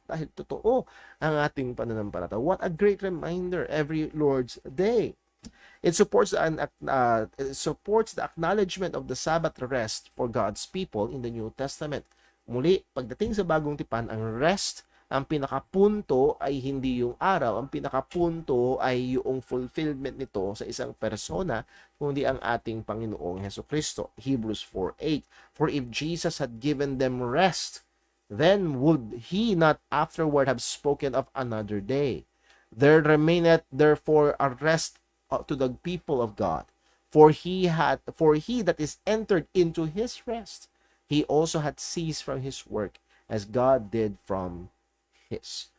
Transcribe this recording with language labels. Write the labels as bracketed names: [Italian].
[Filipino] Dahil totoo ang ating pananampalataya. [English] What a great reminder every Lord's Day. It supports the acknowledgement of the Sabbath rest for God's people in the New Testament. [Filipino] Muli, pagdating sa bagong tipan, ang rest, ang pinakapunto ay hindi yung araw, ang pinakapunto ay yung fulfillment nito sa isang persona, kundi ang ating Panginoong Heso Kristo. [English] Hebrews 4:8. For if Jesus had given them rest, then would he not afterward have spoken of another day? There remaineth therefore a rest to the people of God. For he that is entered into his rest, he also had ceased from his work, as God did from his.